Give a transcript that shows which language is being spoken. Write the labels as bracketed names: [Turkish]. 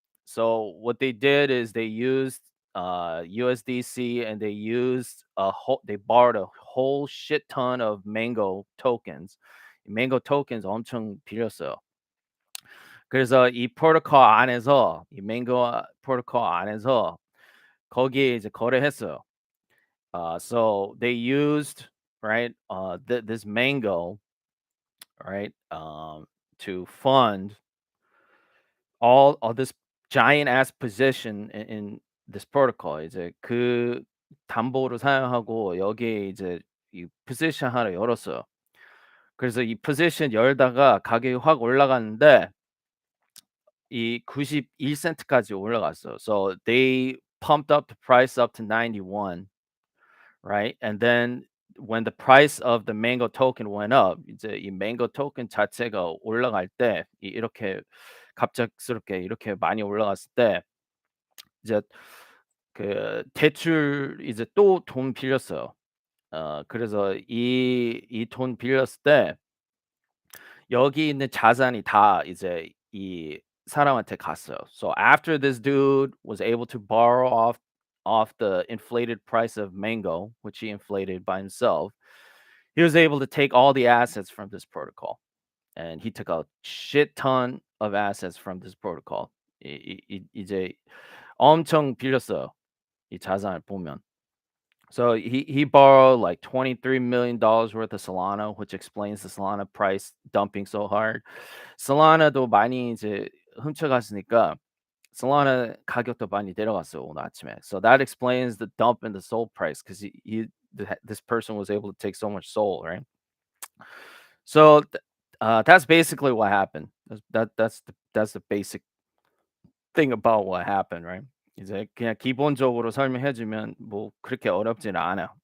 [English] So what they did is they used USDC and they borrowed a whole shit ton of Mango tokens. [Korean] Mango tokens 엄청 빌렸어요. 그래서 이 프로토콜 안에서 이 Mango 프로토콜 안에서 거기에 이제 거래했어요. [English] So they used right this Mango right to fund all of this giant ass position in this protocol. [Korean] 이제 그 담보를 사용하고 여기에 이제 이 포지션 하나 열었어요. 그래서 이 포지션 열다가 가격이 확 올라갔는데 이 91센트까지 올라갔어요. [English] So they pumped up the price up to 91, right? And then when the price of the Mango token went up, [Korean] 이제 이 Mango token 자체가 올라갈 때 이렇게 갑작스럽게 이렇게 많이 올라갔을 때 이제 그 대출 이제 또 돈 빌렸어요. 그래서 이 돈 빌렸을 때 여기 있는 자산이 다 이제 이 사람한테 갔어요. [English] So after this dude was able to borrow off the inflated price of Mango, which he inflated by himself, he was able to take all the assets from this protocol. And he took a shit ton of assets from this protocol. [Korean] 이제 엄청 빌렸어요. 이 자산을 보면. [English] So he borrowed like $23 million worth of Solana, which explains the Solana price dumping so hard. [Korean] Solana도 많이 이제 훔쳐갔으니까 Solana 가격도 많이 내려갔어요 오늘 아침에. [English] So that explains the dump in the Sol price because this person was able to take so much Sol, right? So that's basically what happened. That's the basic thing about what happened, right? [Korean] 이제 그냥 기본적으로 설명해 주면 뭐 그렇게 어렵지는 않아요.